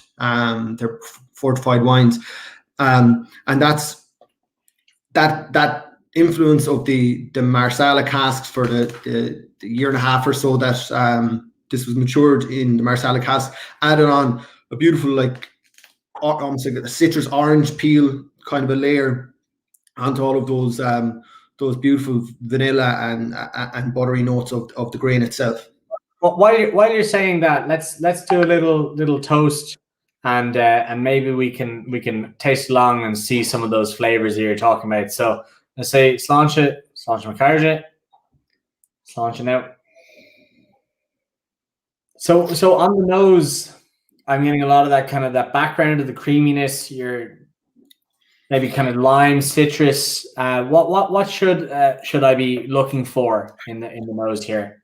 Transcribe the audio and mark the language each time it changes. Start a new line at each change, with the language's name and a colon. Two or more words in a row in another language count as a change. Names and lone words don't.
English: They're fortified wines, and that's that influence of the Marsala casks for the year and a half or so that this was matured in the Marsala cask, added on a beautiful, like almost like a citrus orange peel kind of a layer onto all of those beautiful vanilla and buttery notes of the grain itself. Well, while you're saying that, let's do a little toast and maybe we can taste along and see some of those flavors that you're talking about. So let's say sláinte McCarge, sláinte now. So on the nose, I'm getting a lot of that kind of that background of the creaminess. You're maybe kind of lime, citrus. What should I be looking for in the nose here?